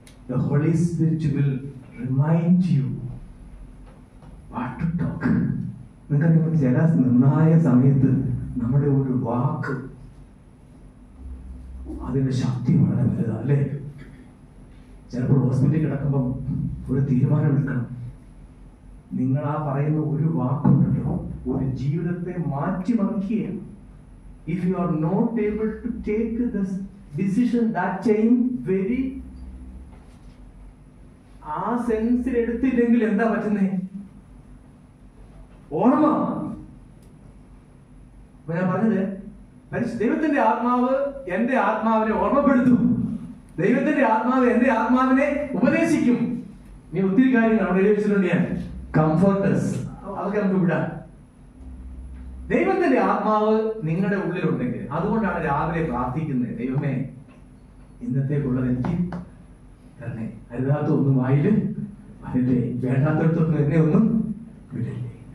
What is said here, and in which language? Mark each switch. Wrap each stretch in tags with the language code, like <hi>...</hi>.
<en>The Holy Spirit will remind you what to talk.</en> <ml>നിങ്ങൾക്ക് ചില നിർണായക സമയത്ത് നമ്മുടെ ഒരു വാക്ക്, അതിന്റെ ശക്തി വളരെ വലുതാ അല്ലേ? ചിലപ്പോൾ ഹോസ്പിറ്റലിൽ കിടക്കുമ്പം ഒരു തീരുമാനമെടുക്കണം. നിങ്ങൾ ആ പറയുന്ന ഒരു വാക്കുണ്ടല്ലോ, ഒരു ജീവിതത്തെ മാറ്റിമറിക്കുകയാണ്.</ml> <en>If you are not able to take this decision, that change very</en> <ml>ആ സെൻസിൽ എടുത്തില്ലെങ്കിൽ എന്താ പറ്റുന്നേ? ഓർമ്മ. ഞാൻ പറഞ്ഞത്, ദൈവത്തിന്റെ ആത്മാവ് എന്റെ ആത്മാവിനെ ഓർമ്മപ്പെടുത്തും. ദൈവത്തിന്റെ ആത്മാവ് എന്റെ ആത്മാവിനെ ഉപദേശിക്കും. നീ ഒത്തിരി കാര്യങ്ങൾ അവിടെ എഴുതി വെച്ചിട്ടുണ്ട് ഞാൻ. കംഫർട്ടേഴ്സ്, അതൊക്കെ നമുക്ക് വിടാം. ദൈവത്തിന്റെ ആത്മാവ് നിങ്ങളുടെ ഉള്ളിലുണ്ടെങ്കിൽ, അതുകൊണ്ടാണ് രാവിലെ പ്രാർത്ഥിക്കുന്നത്, ദൈവമേ ഇന്നത്തേക്കുള്ളത് എനിക്ക് തരണേ, അരുതാത്തൊന്നും വായില് വരല്ലേ, വേണ്ടാത്തടത്തൊന്നും എന്നെ ഒന്നും വിടല്ലേ.</ml>